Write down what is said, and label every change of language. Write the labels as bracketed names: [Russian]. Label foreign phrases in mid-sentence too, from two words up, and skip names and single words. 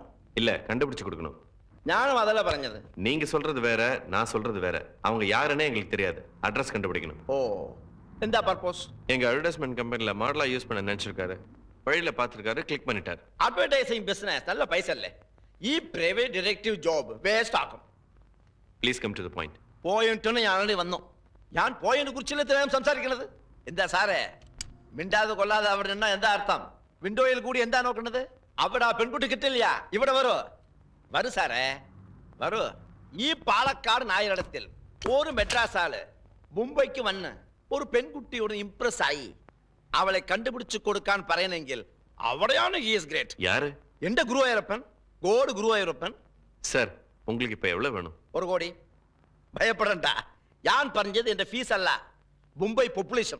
[Tamil] இல்ல கண்டுபிடிச்சு கொடுக்கணும். [Malayalam] ഞാനും അതല്ല പറഞ്ഞത്. [Tamil] நீங்க சொல்றது வேற, நான் சொல்றது வேற. அவங்க யாருன்னே எங்களுக்கு தெரியாது. அட்ரஸ் கண்டுபிடிக்கணும். ஓ, എന്താ பர்பஸ்? எங்க அட்வர்டைஸ்மெண்ட் கம்பெனில மாடலா யூஸ் பண்ண நினைச்சிருக்காரு. வழியில பார்த்திருக்காரு, கிளிக் பண்ணிட்டார். [English] advertising business [Malayalam] നല്ല പൈസ അല്ലേ? ഈ [English] private detective job waste [Malayalam] ആക്കും. [English] please come to the point. [Malayalam] പോയിന്റിന് ഞാൻ ആൾറെഡി വന്നു. ഞാൻ പോയിന്റിനെ കുറിച്ചല്ലേ ഇത്രയും സംസാരിക്കുന്നത്? എന്താ സാറേ മിണ്ടാതെ കൊള്ളാതെ അവിടെ നിന്നാ എന്താ അർത്ഥം? വിൻഡോയിൽ കൂടി എന്താ നോക്കുന്നത്? അവിടെ ആ പെൺകുട്ടി കിട്ടില്ല. ഇവിടെ വരൂ വരൂ സാറേ വരൂ. ഈ പാലക്കാട് നായരിടത്തിൽ ഒരു മെഡ്രാസ് ആള് മുംബൈക്ക് വന്ന് ഒരു പെൺകുട്ടിയോട് ഇംപ്രസ് ആയി അവളെ കണ്ടുപിടിച്ചു കൊടുക്കാൻ പറയണമെങ്കിൽ അവിടെയാണ് [English] he is great. [Tamil] யாரு? [Malayalam] എന്റെ ഗുരുവായൂരപ്പൻ, ഗോഡ് ഗുരുവായൂരപ്പൻ. [Tamil] சார் உங்களுக்கு இப்ப எவ்வளவு வேணும்? [Malayalam] 1 കോടി. ഭയപ്പെടണ്ട, ഞാൻ പറഞ്ഞത് എന്റെ ഫീസ് അല്ല, മുംബൈ പോപ്പുലേഷൻ.